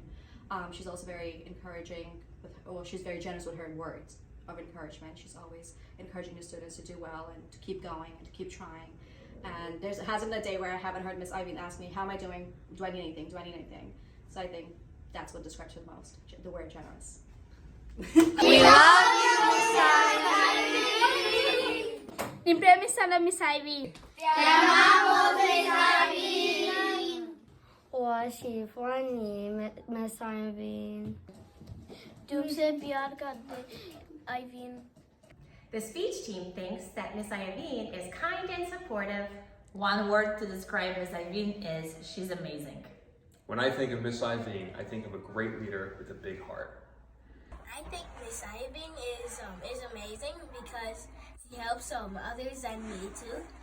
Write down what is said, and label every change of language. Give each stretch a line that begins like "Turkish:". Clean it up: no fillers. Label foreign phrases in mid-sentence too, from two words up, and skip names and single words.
English: She's also very encouraging, she's very generous with her words of encouragement. She's always encouraging the students to do well and to keep going and to keep trying. And there hasn't been a day where I haven't heard Miss Iovine ask me, how am I doing? Do I need anything? Do I need anything? So I think that's what describes her the most, the word generous. We love you, Miss Iovine.
Swahili: Nimpremi sana Miss Iovine.
Spanish: Te amamos, Miss Iovine.
Chinese: 我喜欢你 Miss Iovine.
Hindi: तुमसे प्यार करते Iovine.
English: The speech team thinks that Miss Iovine is kind and supportive. One word to describe Miss Iovine is she's amazing. When I think of Miss Iovine, I think of a great leader with a big heart. I think Miss Iovine is amazing because she helps others and me too.